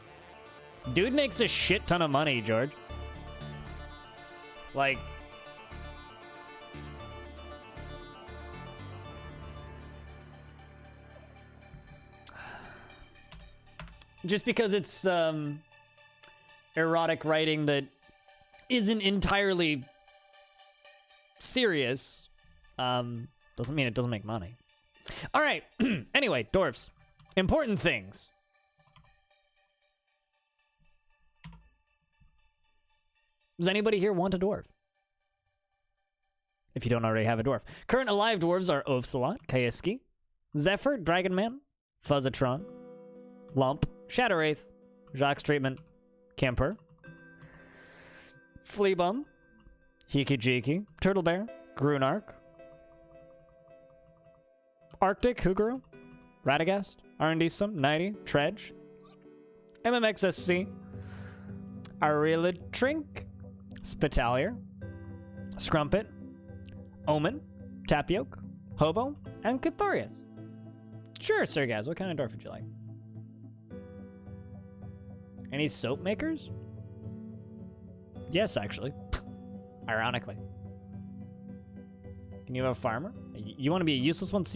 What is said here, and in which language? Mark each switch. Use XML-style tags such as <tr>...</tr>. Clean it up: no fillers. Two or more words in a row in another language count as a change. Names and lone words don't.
<en>Dude makes a shit ton of money, George. Like, just because it's erotic writing that isn't entirely serious doesn't mean it doesn't make money. All right. Anyway, dwarfs. Important things. Does anybody here want a dwarf? If you don't already have a dwarf. Current alive dwarves are Ovsalot, Kaiski, Zephyr, Dragonman, Fuzzatron, Lump, Shadowwraith, Jacques Treatment, Kemper, Fleabum, Hiki-Jiki, Turtle Bear, Grunark, Arctic, Huguru, Radagast, Arndisum, Nighty, Tredge, MMXSC, Arilatrink, Spitalier, Scrumpet, Omen, Tapioke, Hobo, and Cathorius. Sure, Sir Gaz, what kind of dwarf would you like? Any soap makers? Yes, actually. Ironically. Can you have a farmer? You want to be a useless one?</en>